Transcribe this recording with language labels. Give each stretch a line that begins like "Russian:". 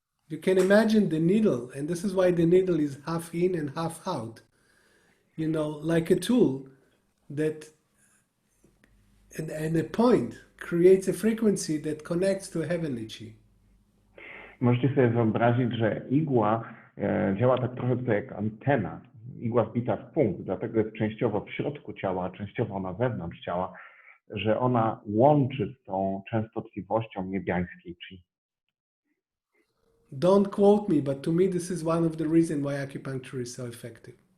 English: You can imagine the needle, and this is why the needle is half in and half out. You know, like a tool that, and a point creates a frequency that connects to a heavenly chi.
Polish: Możecie sobie wyobrazić, że igła działa tak trochę tutaj jak antena. Igła wbita w punkt, dlatego jest częściowo w środku ciała, a częściowo na zewnątrz ciała, że ona łączy z tą częstotliwością niebiańskiej chi.
English: Don't quote me, but to me this is one of the reasons why acupuncture is so effective.